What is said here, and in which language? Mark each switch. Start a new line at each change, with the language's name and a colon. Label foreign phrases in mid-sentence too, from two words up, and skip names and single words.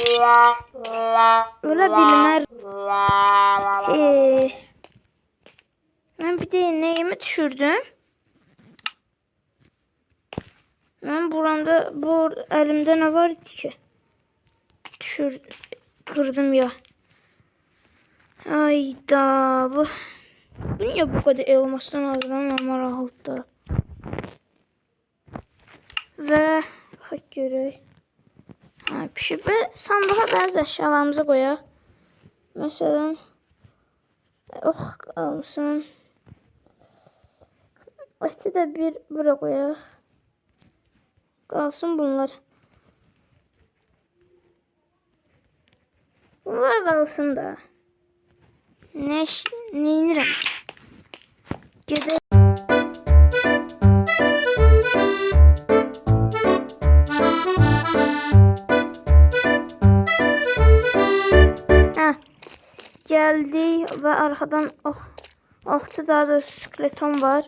Turkish: Ben bir de neyimi düşürdüm? Ben buramda elimde ne var ki? Kırdım ya. Ayda bu. Niye bu kadar elmastan
Azerbaijani: alıram maraqlıdır.
Turkish: Ve bak görək.
Azerbaijani: Pişib və sandığa bəzi əşyalarımızı qoyaq. Məsələn, ox qalsın. Əti də bir bura qoyaq. Qalsın bunlar. Bunlar qalsın da. Neynirəm? Gedək.
Turkish: Geldi ve arkadan okçu daha da skeleton var.